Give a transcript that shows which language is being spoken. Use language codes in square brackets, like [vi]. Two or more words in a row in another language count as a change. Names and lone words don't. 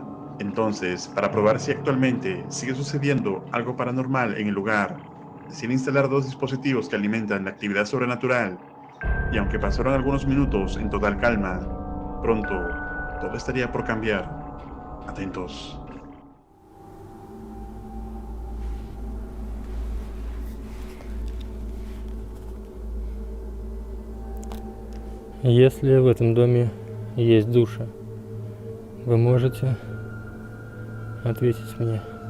[es] Entonces, para probar si actualmente sigue sucediendo algo paranormal en el lugar, decide instalar 2 dispositivos que alimentan la actividad sobrenatural. Y aunque pasaron algunos minutos en total calma, pronto todo estaría por cambiar. Atentos. [ru] Если в этом доме есть душа, вы можете ответить мне?